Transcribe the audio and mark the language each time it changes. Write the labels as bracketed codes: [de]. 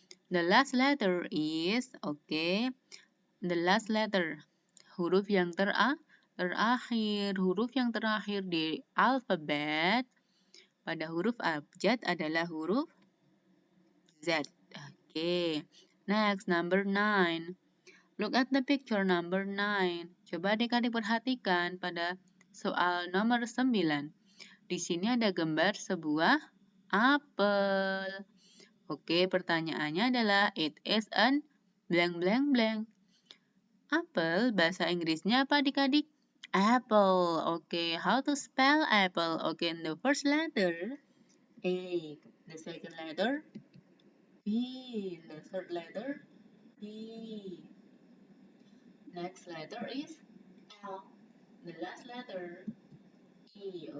[en] The last letter is, oke. The last letter, [id] huruf yang terakhir. Huruf yang terakhir di alfabet pada huruf abjad adalah huruf Z. [en] Oke. Next, number 9. Look at the picture number 9. [id] Coba adik-adik perhatikan pada soal nomor 9. Di sini ada gambar sebuah apel. Oke, pertanyaannya adalah [en] it is an blank blank blank. [id] Apel, bahasa Inggrisnya apa adik-adik? [en] Apple. Oke, how to spell apple? Oke, in the first letter, A. The second letter, B. The third letter, B. Next letter is L. The last letter, E.